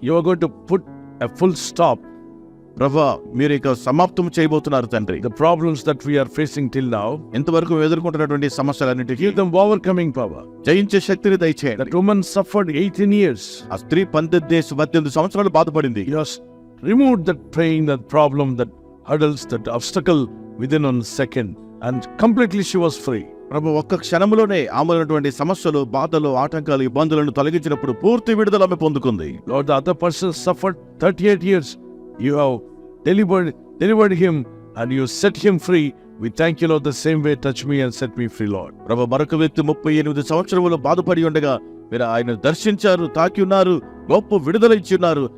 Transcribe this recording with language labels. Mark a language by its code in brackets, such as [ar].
[en] You are going to put a full stop [te] ప్రభు, మీరు ఇక సమాప్తం చేయబోతున్నారు తండ్రి. [en] the problems that we are facing till now. [te] ఇంతవరకు ఎదుర్కొంటున్నటువంటి సమస్యలన్నిటికీ [en] Give them overcoming power. [te] జయించే శక్తిని దయచేయండి. [en] That woman suffered 18 years. [te] ఆ స్త్రీ 18 సంవత్సరాలు బాధపడింది. [en] You have removed that pain, that problem, that hurdles, that obstacle within 1 second, and completely she was free. [te] ప్రభు, ఒక్క క్షణంలోనే ఆమెటువంటి సమస్యలు, బాధలు, ఆటంకాలు, ఇబ్బందులను తొలగించినప్పుడు పూర్తి విడుదల ఆమె పొందుకుంది. [en] Lord, the other person suffered 38 years. You have delivered him and you set him free. We thank you, Lord, the same way touch me and set me free, Lord. [te] ప్రభు, మరొక వ్యక్తి 38 సంవత్సరములు బాధపడి ఉండగా మీరు ఆయన దర్శించారు, తాకి ఉన్నారు, గొప్ప విడుదల ఇచ్చి ఉన్నారు.